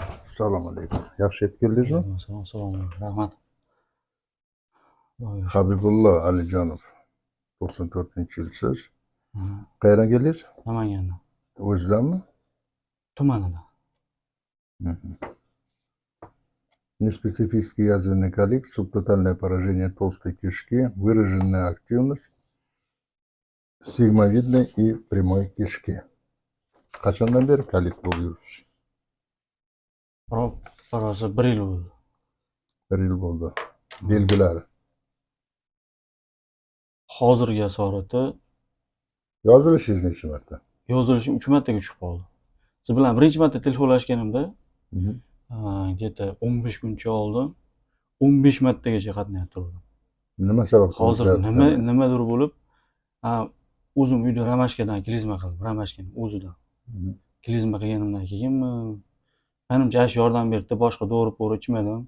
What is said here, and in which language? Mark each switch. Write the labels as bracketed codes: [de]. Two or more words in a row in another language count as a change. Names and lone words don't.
[uz] Assalomu alaykum. Yaxshi yetib keldingizmi? Assalomu alaykum. Rahmat. Habibullo Alijonov, 94-yilsiz. Hı, Qayerdan keldingiz? Namangandan. O'zizdanmi? Tumanidan. [ru] Неспецифический язвенный колит, субтотальное поражение толстой кишки, выраженная активность сигмовидной и прямой кишки. [uz] Qachondan beri kolit bo'lib yuribsiz? Biroz 1 yil bo'ldi. 1 yil bo'ldi. Belgilari. Hozirgi asorati Yozilishingiz necha marta? yozilishim 3 martaga tushib qoldi. Siz bilan birinchi marta telefonlashganimda где-то 15 kuncha oldin 15 martagacha qatnayib turdim. Nima sabab? Hozir nimadir bo'lib, o'zim uyda ramashkadan klizma qildim, ramashkani o'zidan. Klizma qilganimdan keyinmi, menimcha shu yordam berdi, boshqa dori-pori ichmadim.